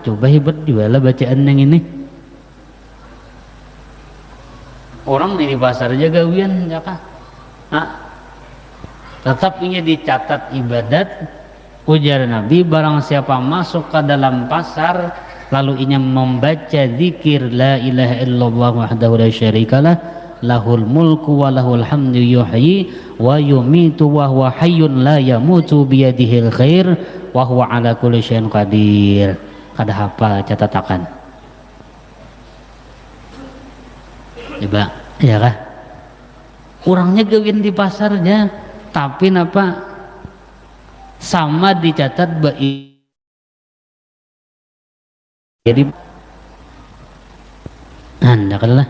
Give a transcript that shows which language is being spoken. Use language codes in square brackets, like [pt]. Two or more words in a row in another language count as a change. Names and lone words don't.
[bjn] Coba hebat juga lah bacaan yang ini. Orang di pasar aja gawian, ya kah? Tetap ingin dicatat ibadat. Ujar Nabi, barang siapa masuk ke dalam pasar lalu ingin membaca zikir [ar] لا إله إلا الله وحده لا شريك له له الملك وله الحمد يحيي ويميت وهو حي لا يموت بيده الخير وهو على كل شيء قدير. [bjn] Kada hafal catatakan. Coba, ya kah? Kurangnya gawin di pasarnya, tapi napa sama dicatat baik. Jadi anda kalah.